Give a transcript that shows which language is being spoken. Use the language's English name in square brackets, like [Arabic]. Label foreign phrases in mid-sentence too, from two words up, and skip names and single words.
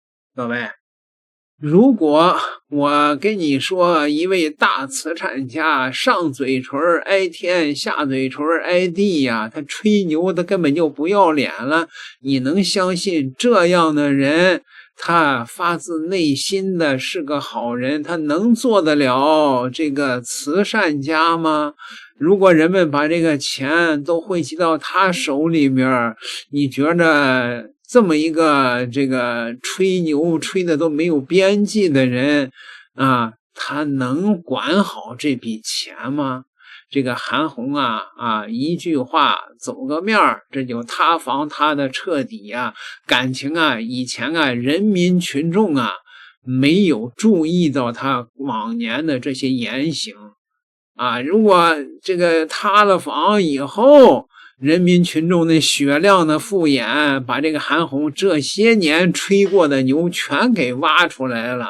[Chinese] 各位，如果我跟你说一位大慈善家上嘴唇挨天下嘴唇挨地呀，他吹牛他根本就不要脸了，你能相信这样的人他发自内心的是个好人，他能做得了这个慈善家吗？如果人们把这个钱都汇集到他手裡面，你覺得這麼一個這個吹牛吹的都沒有邊際的人啊，他能管好這筆錢嗎？這個韓紅啊，一句話走個面兒，這就塌房塌的徹底呀。感情啊，以前啊，人民群眾啊，沒有注意到他往年的這些言行啊。如果這個塌了房以後，人民群眾的雪亮的複眼，把這個韓紅這些年吹過的牛全給挖出來了。